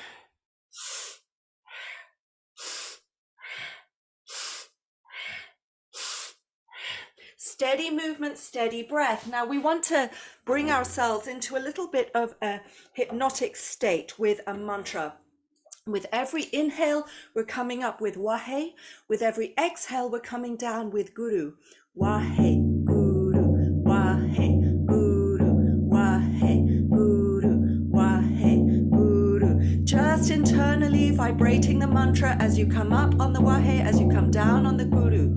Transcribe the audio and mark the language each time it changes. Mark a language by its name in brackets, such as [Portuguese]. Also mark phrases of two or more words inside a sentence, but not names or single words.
[English] Steady movement, steady breath. Now we want to bring ourselves into a little bit of a hypnotic state with a mantra. With every inhale, we're coming up with WAHE. With every exhale, we're coming down with GURU. WAHE, GURU, WAHE, GURU, WAHE, GURU, WAHE, GURU. Just internally vibrating the mantra as you come up on the WAHE, as you come down on the GURU.